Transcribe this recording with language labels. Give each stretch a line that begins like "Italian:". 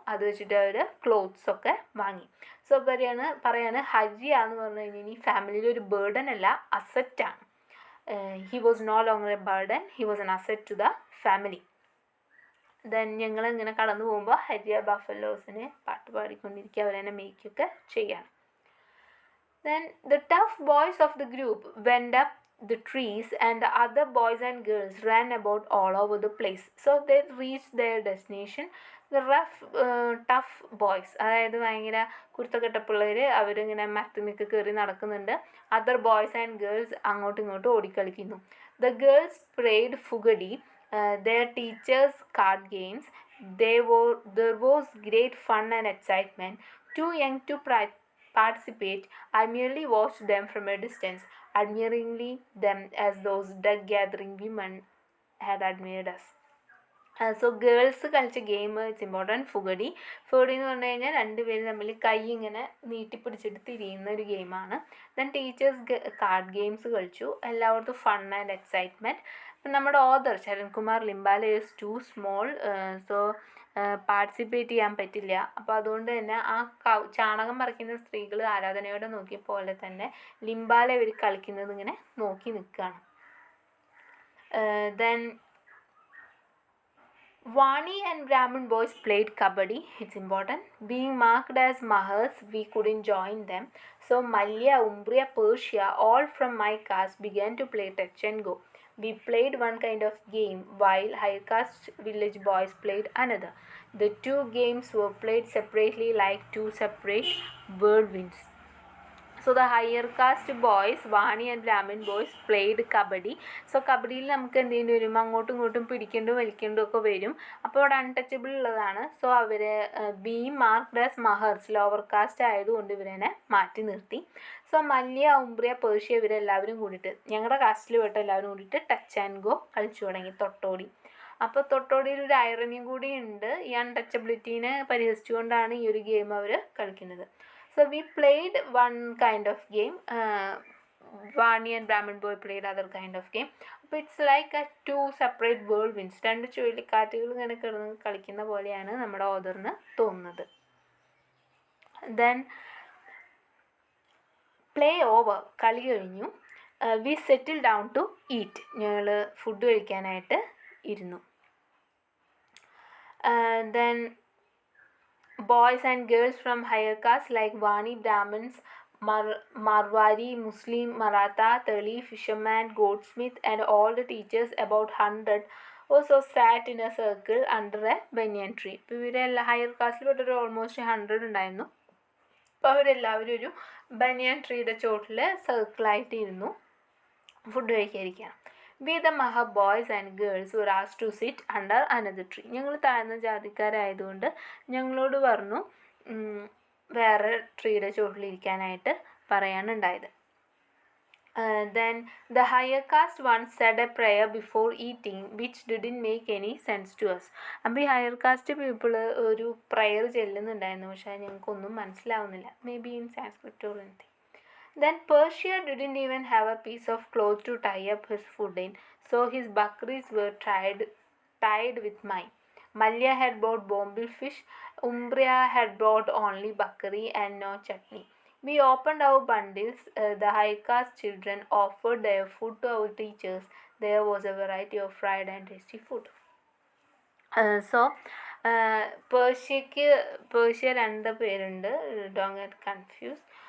Malayalam: അത് വെച്ചിട്ട് അവർ ക്ലോത്ത്സൊക്കെ വാങ്ങി. സോ പറയാണ് ഹരിയ എന്ന് പറഞ്ഞു കഴിഞ്ഞാൽ ഈ ഫാമിലിയിൽ ഒരു ബേർഡൻ അല്ല, അസറ്റാണ്.
English: He was no longer a burden, he was an asset to the family.
Malayalam: Then ഞങ്ങൾ ഇങ്ങനെ കടന്നു പോകുമ്പോൾ ഹരിയ ബഫലോസിനെ പാട്ട് പാടിക്കൊണ്ടിരിക്കുക, അവരെന്നെ മേക്കൊക്കെ ചെയ്യാണ്.
English: Then the tough boys of the group went up the trees, and the other boys and girls ran about all over the place. So they reached their destination. The rough tough boys,
Malayalam: അതായത് ഭയങ്കര കുരുത്തക്കെട്ട പിള്ളേർ, അവരിങ്ങനെ മരത്തുമൊക്കെ കയറി നടക്കുന്നുണ്ട്. Other boys and girls അങ്ങോട്ടും ഇങ്ങോട്ടും ഓടിക്കളിക്കുന്നു.
English: The girls played fugadi, their teachers card games. There was great fun and excitement. Too young to participate, I merely watched them from a distance, admiringly them as those duck gathering women had admired us.
Malayalam: So girls കളിച്ച game
English: it's important
Malayalam: ഫുഗഡി. ഫുഗഡി എന്ന് പറഞ്ഞു കഴിഞ്ഞാൽ രണ്ടുപേരും തമ്മിൽ കൈ ഇങ്ങനെ നീട്ടിപ്പിടിച്ചിട്ട് തിരിയുന്ന ഒരു ഗെയിമാണ്. ദെൻ ടീച്ചേഴ്സ് കാർഡ് ഗെയിംസ് കളിച്ചു. എല്ലായിടത്തും ഫൺ ആൻഡ് എക്സൈറ്റ്മെൻറ്റ്. അപ്പം നമ്മുടെ author Sharankumar Limbale
English: is too small,
Malayalam: so participate ചെയ്യാൻ പറ്റില്ല. അപ്പോൾ അതുകൊണ്ട് തന്നെ ആ ചാണകം പറിക്കുന്ന സ്ത്രീകൾ ആരാധനയോടെ നോക്കിയ പോലെ തന്നെ ലിംബാലെ ഇവർ കളിക്കുന്നത് ഇങ്ങനെ നോക്കി നിൽക്കുകയാണ്.
English: Then Vani and Brahmin boys played kabaddi. It's important. Being marked as Mahars, we couldn't join them. So Malya, Umbria, Persia, all from my caste began to play touch and go. We played one kind of game while higher caste village boys played another. The two games were played separately like two separate whirlwinds. So the higher caste boys, Vani and Brahmin boys played kabaddi.
Malayalam: So കബഡിയിൽ നമുക്ക് എന്തെങ്കിലും വരും, അങ്ങോട്ടും ഇങ്ങോട്ടും പിടിക്കേണ്ടും വലിക്കേണ്ടും ഒക്കെ വരും. അപ്പോൾ അവിടെ untouchable ഉള്ളതാണ്. സോ അവർ
English: be marked as Mahars,
Malayalam: lower cast ആയതുകൊണ്ട് ഇവരെ മാറ്റി നിർത്തി. സോ മല്യ, ഉംബ്രിയ, പേർഷ്യ ഇവരെല്ലാവരും കൂടിയിട്ട്, ഞങ്ങളുടെ കാസ്റ്റിൽ പെട്ട എല്ലാവരും കൂടിയിട്ട് ടച്ച് ആൻഡ് ഗോ കളിച്ചു തുടങ്ങി, തൊട്ടോടി. അപ്പോൾ തൊട്ടോടിയിൽ ഒരു ഐറണിയും കൂടി ഉണ്ട്. ഈ അൺടച്ചബിലിറ്റീനെ പരിഹസിച്ചുകൊണ്ടാണ് ഈ ഒരു ഗെയിം അവർ കളിക്കുന്നത്.
English: So we played one kind of game. Vani and Brahmin boy played other kind of game.
Malayalam: അപ്പോൾ
English: it's like a two separate whirlwinds,
Malayalam: രണ്ട് ചുഴലിക്കാറ്റുകൾ ഇങ്ങനെ കിടന്ന് കളിക്കുന്ന പോലെയാണ് നമ്മുടെ ഓതറിന് തോന്നുന്നത്.
English: then play over,
Malayalam: കളി കഴിഞ്ഞു.
English: we settle down to eat,
Malayalam: ഞങ്ങൾ ഫുഡ് കഴിക്കാനായിട്ട് ഇരുന്നു.
English: Then boys and girls from higher caste like Vani, Brahmins, Marwari, Muslim, Maratha, Tali, fisherman, goldsmith, and all the teachers, about 100, also sat in a circle under a banyan tree.
Malayalam: ഇപ്പോൾ ഇവരെല്ലാം higher കാസ്റ്റിൽപ്പെട്ടൊരു almost 100 ഉണ്ടായിരുന്നു. അപ്പോൾ അവരെല്ലാവരും ഒരു ബനിയൻ ട്രീയുടെ ചോട്ടിൽ സർക്കിളായിട്ട് ഇരുന്നു food കഴിക്കാതിരിക്കുകയാണ്.
English: We the Maha boys and girls were asked to sit under another tree.
Malayalam: ഞങ്ങൾ താഴ്ന്ന ജാതിക്കാരായതുകൊണ്ട് ഞങ്ങളോട് പറഞ്ഞു വേറെ ട്രീയുടെ ചോട്ടിലിരിക്കാനായിട്ട് പറയാനുണ്ടായത്.
English: Then the higher caste once said a prayer before eating which didn't make any sense to us.
Malayalam: അപ്പോൾ ഈ higher cast people ഒരു prayer ചെല്ലുന്നുണ്ടായിരുന്നു, പക്ഷേ ഞങ്ങൾക്കൊന്നും മനസ്സിലാവുന്നില്ല.
English: May be in Sanskrit or anything. Then Persia didn't even have a piece of cloth to tie up his food in, so his bakris were tied with mine. Malya had brought bombil fish, Umbria had brought only bakri and no chutney. We opened our bundles. The high caste children offered their food to our teachers. There was a variety of fried and tasty food.
Malayalam: So Persia രണ്ട് പേരുണ്ട്,
English: Don't get confuse.